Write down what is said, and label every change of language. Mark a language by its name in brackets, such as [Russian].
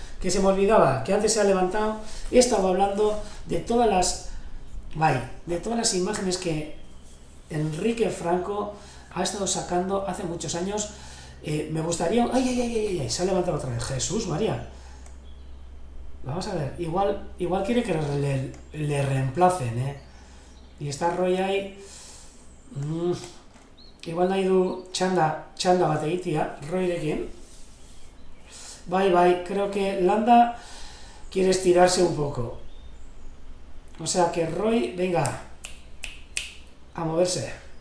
[Spanish] Que se me olvidaba, que antes se ha levantado, he estado hablando de todas las imágenes que Enrique Franco ha estado sacando hace muchos años. Me gustaría... ¡Ay! Se ha levantado otra vez. Jesús, María. Vamos a ver, igual quiere que le reemplacen, ¿eh? Y está Roy ahí... [Basque] igual nahi du txanda bat egitea, Royrekin. Bai, [Spanish] creo que Landa quiere estirarse un poco. O sea que Roy, venga, a moverse.